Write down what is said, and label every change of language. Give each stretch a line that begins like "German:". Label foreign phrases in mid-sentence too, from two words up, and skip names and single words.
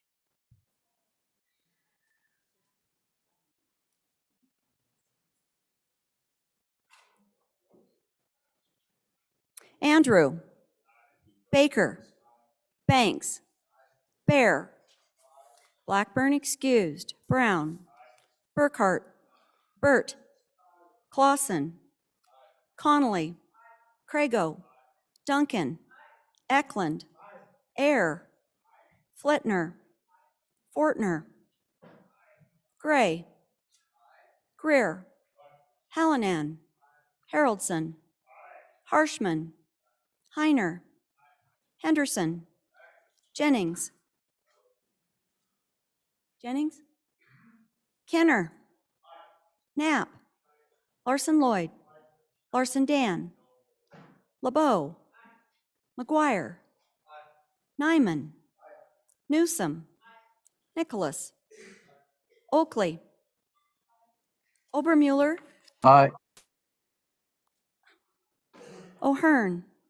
English: Andrew. Baker. Banks. Bear. Blackburn excused. Brown. Burkhart. Burt. Clausen. Connolly. Crago. Duncan. Eklund. Air. Flitner. Fortner. Gray. Greer. Hallinan. Haroldson. Harshman. Heiner. Henderson. Jennings. Kenner. Knapp. Larson Lloyd. Larson Dan. LeBeau. McGuire. Nyman. Newsom. Nicholas. Oakley. Obermuller. Aye. O'Hearn.